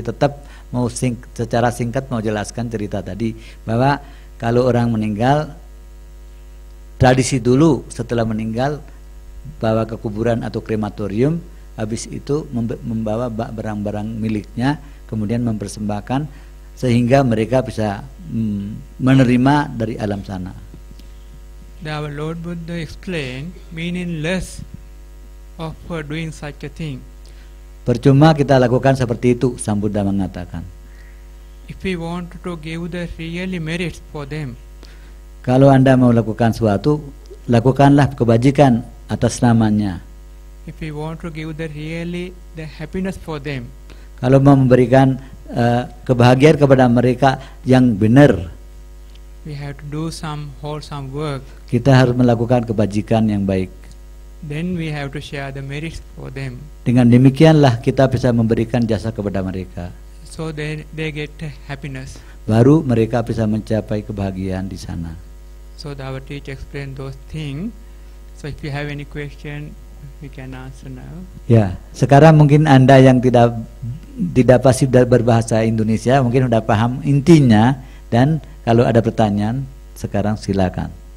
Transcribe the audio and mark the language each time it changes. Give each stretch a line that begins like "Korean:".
Indonesian: Tetap mau secara singkat mau jelaskan cerita tadi bahwa kalau orang meninggal, tradisi dulu setelah meninggal bawa ke kuburan atau krematorium, habis itu membawa barang-barang miliknya, kemudian mempersembahkan sehingga mereka bisa menerima dari alam sana.
English: Our Lord Buddha explained meaningless of doing such a thing.
Indonesian: Percuma kita lakukan seperti itu, Sang Buddha mengatakan.
English: If we want to give the really merits for them,
Indonesian: kalau Anda mau lakukan suatu, lakukanlah kebajikan atas namanya.
English: If we want to give the happiness for them,
Indonesian: kalau mau memberikan kebahagiaan kepada mereka yang benar,
English: we have to do some wholesome work.
Indonesian: Kita harus melakukan kebajikan yang baik.
English: Then we have to share the merits for them.
Indonesian: Dengan demikianlah kita bisa memberikan jasa kepada mereka.
English: So they get happiness.
Indonesian: Baru mereka bisa mencapai kebahagiaan di sana.
English: So our teacher explained those things. So if you have any question, we can answer now.
Indonesian: Ya, sekarang mungkin Anda yang tidak pasti berbahasa Indonesia mungkin sudah paham intinya, dan kalau ada pertanyaan sekarang silakan.